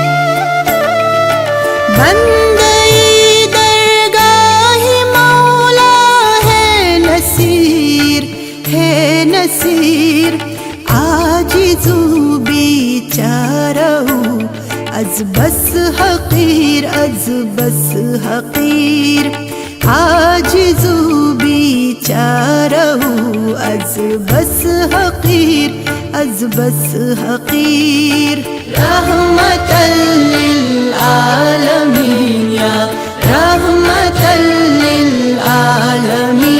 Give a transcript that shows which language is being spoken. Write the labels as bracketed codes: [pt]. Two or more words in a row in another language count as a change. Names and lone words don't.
[fa] بندئی درگاہ مولا ہے نصیر، ہے نصیر، عاجز از بس حقیر از بس حقیر عاجز و بیچاره از بس حقیر از بس حقیر [ar] رحمتا للعالمین یا رحمتا للعالمین